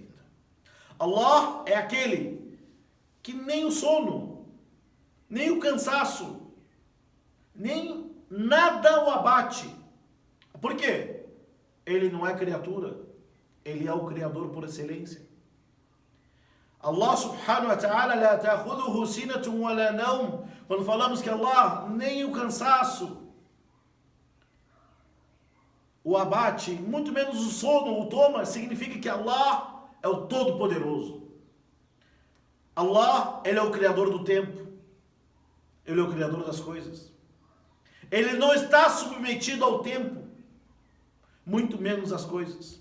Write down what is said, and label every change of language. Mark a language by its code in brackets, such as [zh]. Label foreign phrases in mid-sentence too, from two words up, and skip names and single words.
[pt] Allah é aquele que nem o sono, nem o cansaço, nem nada o abate. Por quê? Ele não é criatura, ele é o Criador por excelência. [ar] Allah subhanahu wa ta'ala, la ta'khudhuhu sinatun wa la nawm. [pt] Quando falamos que Allah nem o cansaço o abate, muito menos o sono o toma, significa que Allah é o Todo-Poderoso. Allah, ele é o Criador do tempo. Ele é o Criador das coisas. Ele não está submetido ao tempo, muito menos às coisas.